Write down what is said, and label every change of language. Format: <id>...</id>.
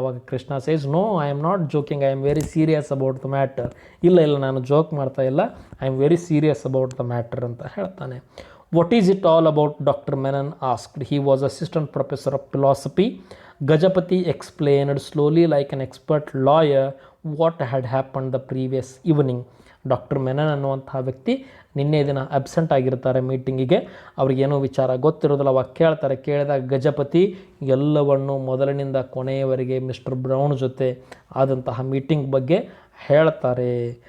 <en>ಅವಾಗ Krishna says, "no, I am not joking, I am very serious about the matter."</en> <kn>ಇಲ್ಲ ನಾನು joke ಮಾಡ್ತಾ ಇಲ್ಲ,</kn> <en>I am very serious about the matter</en> <kn>ಅಂತ ಹೇಳ್ತಾನೆ.</kn> <en>"What is it all about?" Doctor Menon asked. He was assistant professor of philosophy. Gajapati explained slowly like an expert lawyer what had happened the previous evening.</en> <kn>Doctor Menon ಅನ್ನುವಂತಹ ವ್ಯಕ್ತಿ ನಿನ್ನೆ ದಿನ absent ಆಗಿರ್ತಾರೆ ಮೀಟಿಂಗಿಗೆ. ಅವ್ರಿಗೇನೋ ವಿಚಾರ ಗೊತ್ತಿರೋದಿಲ್ಲ. ಅವಾಗ ಕೇಳಿದಾಗ ಗಜಪತಿ ಎಲ್ಲವನ್ನು ಮೊದಲಿನಿಂದ ಕೊನೆಯವರೆಗೆ ಮಿಸ್ಟರ್ ಬ್ರೌನ್ ಜೊತೆ ಆದಂತಹ ಮೀಟಿಂಗ್ ಬಗ್ಗೆ ಹೇಳ್ತಾರೆ.</kn>